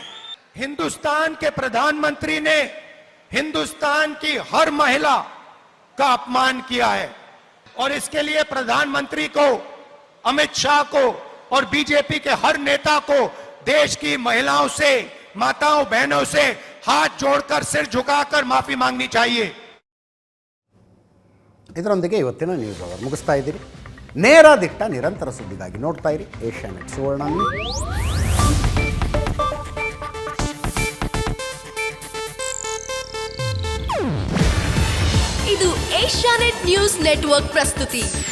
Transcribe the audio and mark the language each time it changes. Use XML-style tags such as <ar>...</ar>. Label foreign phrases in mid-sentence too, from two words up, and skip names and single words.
<hi>हिंदुस्तान के प्रधानमंत्री ने हिंदुस्तान की हर महिला का अपमान किया है और इसके लिए प्रधानमंत्री को, अमित शाह को और बीजेपी के हर नेता को देश की महिलाओं से, माताओं बहनों से हाथ जोड़कर सिर झुकाकर माफी मांगनी चाहिए।</hi> <kn>ಇದರೊಂದಿಗೆ ಇವತ್ತಿನ ನ್ಯೂಸ್ ಅವರ್ ಮುಗಿಸ್ತಾ ಇದ್ದೀರಿ. ನೇರ ದಿಟ್ಟ ನಿರಂತರ ಸುದ್ದಿಗಾಗಿ ನೋಡ್ತಾ ಇರಿ ಏಷ್ಯಾನೆಟ್ ಸುವರ್ಣ ನ್ಯೂಸ್. ಇದು ಏಷ್ಯಾನೆಟ್ ನ್ಯೂಸ್ ನೆಟ್ವರ್ಕ್ ಪ್ರಸ್ತುತಿ.</kn>